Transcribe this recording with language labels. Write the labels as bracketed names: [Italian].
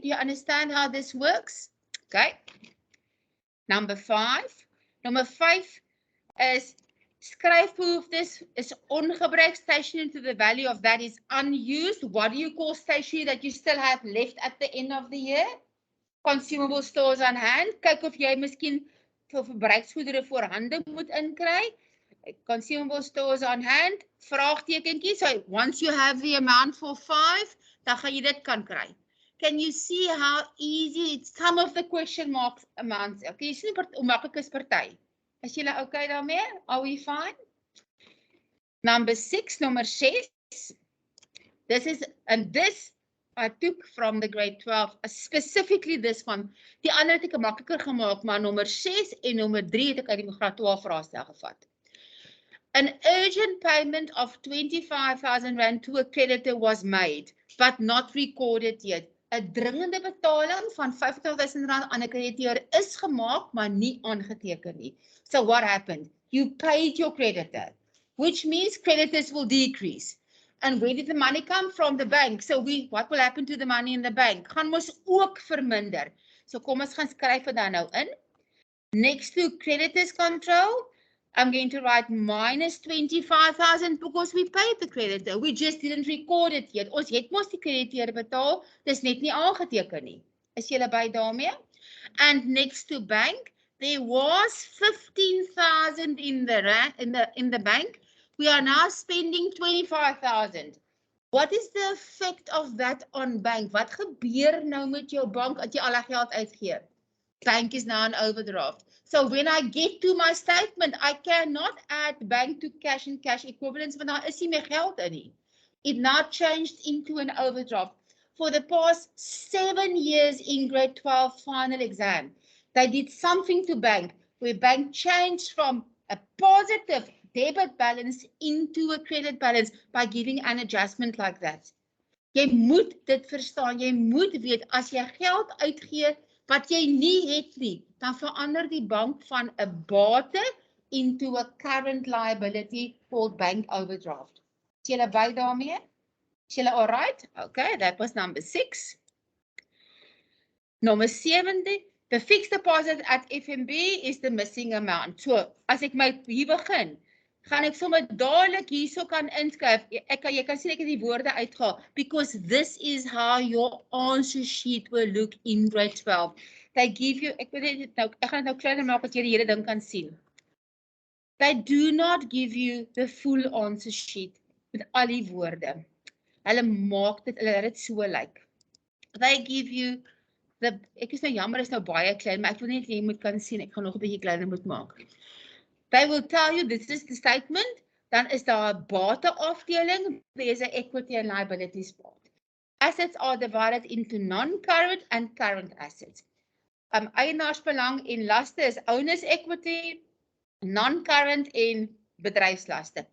[English] Do you understand how this works? Okay. Number 5. Number 5 is skryfhoef. This is ongebruik stationery to the value of that is unused. What do you call stationery that you still have left at the end of the year? Consumable stores on hand. [Afrikaans] Kyk of jy miskien vir verbruiksgoedere voorhande moet inkry. [English] Consumable stores on hand. Vraagtekentjie. So once you have the amount for 5, [Afrikaans] dan gaan jy dit kan kry. [English] Can you see how easy it's some of the question marks amounts? [Afrikaans] Okay, jy sien hoe maklik is party. Is julle okay daarmee? [English] Are we fine? Number 6, number 6. This I took from the grade 12, specifically this one. [Afrikaans] Die ander het ek makliker gemaak, maar nummer 6 en nummer 3 het ek uit die graad 12 vraestel gevat. [English] An urgent payment of 25,000 rand to a creditor was made, but not recorded yet. [Afrikaans] 'n dringende betaling van 50,000 rand aan 'n krediteur is gemaak, maar nie aangeteken nie. [English] So what happened? You paid your creditor, which means creditors will decrease. And where did the money come from? The bank. So what will happen to the money in the bank? [Afrikaans] Gaan mos ook verminder. So kom ons gaan skryf dit dan nou in. [English] Next to creditors control, I'm going to write minus 25,000 because we paid the creditor. We just didn't record it yet. [Afrikaans] Ons het mos die krediteur betaal, dis net nie aangeteken nie. Is julle by daarmee? [English] And next to bank, there was 15,000 in the bank. We are now spending 25,000. What is the effect of that on bank? [Afrikaans] Wat gebeur nou met jou bank as jy al die geld uitgee? [English] Bank is now an overdraft. So when I get to my statement, I cannot add bank to cash and cash equivalents, [Afrikaans] want daar is nie meer geld in nie. [English] It now changed into an overdraft. For the past 7 years in grade 12 final exam, they did something to bank, where bank changed from a positive debit balance into a credit balance by giving an adjustment like that. [Afrikaans] Jy moet dit verstaan, jy moet weet, as jy geld uitgee, wat jy nie het nie, dan verander die bank van 'n bate [English] into a current liability called bank overdraft. [Afrikaans] Is julle by daarmee? Is julle alright? [English] Okay, that was number 6. Number 7, the fixed deposit at FNB is the missing amount. [Afrikaans] So, as ek my hier begin, gaan ek sommer dadelik hierso kan inskryf. Jy kan sien ek het die woorde uitgehaal, [English] because this is how your answer sheet will look in grade 12. They give you, [Afrikaans] ek gaan dit nou kleiner maak dat jy die hele ding kan sien. [English] They do not give you the full answer sheet [Afrikaans] met al die woorde. Hulle maak dit, hulle het so lyk. [English] They give you the, [Afrikaans] ek is nou jammer, is nou baie klein, maar ek wil net jy moet kan sien, ek gaan nog 'n bietjie kleiner moet maak. [English] They will tell you this is the statement, [Afrikaans] dan is daar 'n bate afdeling, [English] there is 'n equity and liabilities part. Assets are divided into non-current and current assets. [Afrikaans] Eienaarsbelang en laste is owner's equity, non-current en bedryfslaste.